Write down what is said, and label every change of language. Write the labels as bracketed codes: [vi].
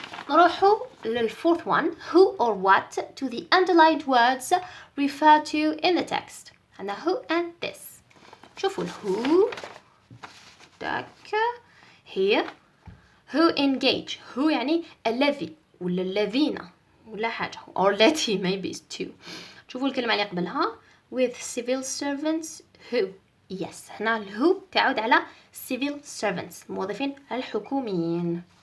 [ar] نروحو لل [en] fourth one. Who or what to the underlined words refer to in the text. [ar] عندنا [en] who and this. [ar] شوفوا [en] who [ar] داك [en] here. who engage. [ar] who يعني الذي ولا الذين ولا حاجة or التي [en] maybe is two. [ar] شوفوا الكلمة اللي قبلها with civil servants who. yes هنا who تعود على [en] civil servants [ar] الموظفين الحكوميين.